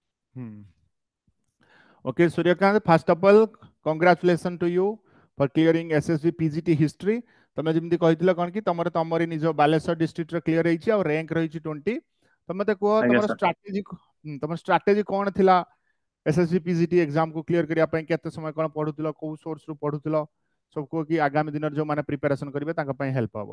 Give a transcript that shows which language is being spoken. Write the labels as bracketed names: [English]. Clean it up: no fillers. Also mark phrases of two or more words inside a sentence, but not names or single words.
[English] Hmm. Okay, Suryakant, first of all, congratulations to you for clearing SSB PGT history. [Odia] ତମେ ଯେମିତି କହିଥିଲ କ'ଣ କି ତମର ତମରି ନିଜ ବାଲେଶ୍ୱର ଡିଷ୍ଟ୍ରିକ୍ଟର କ୍ଲିୟର ହେଇଛି ଆଉ ରାଙ୍କ ରହିଛି 20। ତ ମତେ କୁହ ଆଜ୍ଞା ତମର ସାର୍। ଷ୍ଟ୍ରାଟେଜି କ'ଣ ଥିଲା SSB PGT ଏକ୍ସାମ କୁ କ୍ଲିୟର କରିବା ପାଇଁ? କେତେ ସମୟ କ'ଣ ପଢୁଥିଲ, କୋଉ ସୋର୍ସ ରୁ ପଢୁଥିଲ, ସବୁ କୁହ କି ଆଗାମୀ ଦିନରେ ଯୋଉମାନେ ପ୍ରିପାରେସନ କରିବେ ତାଙ୍କ ପାଇଁ ହେଲ୍ପ ହବ।